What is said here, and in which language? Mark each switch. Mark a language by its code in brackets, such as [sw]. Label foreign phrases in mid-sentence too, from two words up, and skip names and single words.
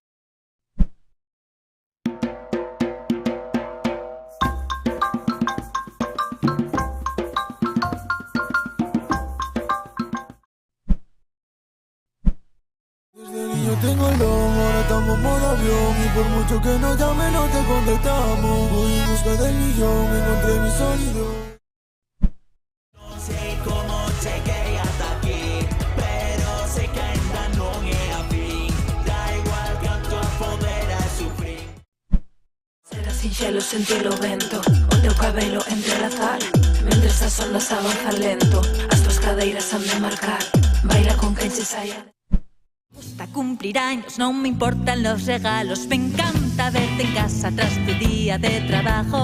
[es] Yo tengo el don, ahora estamos modo avión. Y por mucho que nos llame no te contestamos. Voy en busca del millón, encontré mi sonido. No sé cómo cheguei hasta aquí, pero sé que [gl] ainda non é a fin. Da igual canto a poder a sufrir. Será sinxelo sentir o vento, o teu cabelo entrelazar. Mentres as ondas avanzan lento, as tuas cadeiras han de marcar. Baila con quen se saia. [es] Gusta cumplir años, no me importan los regalos. Me encanta verte en casa tras tu día de trabajo.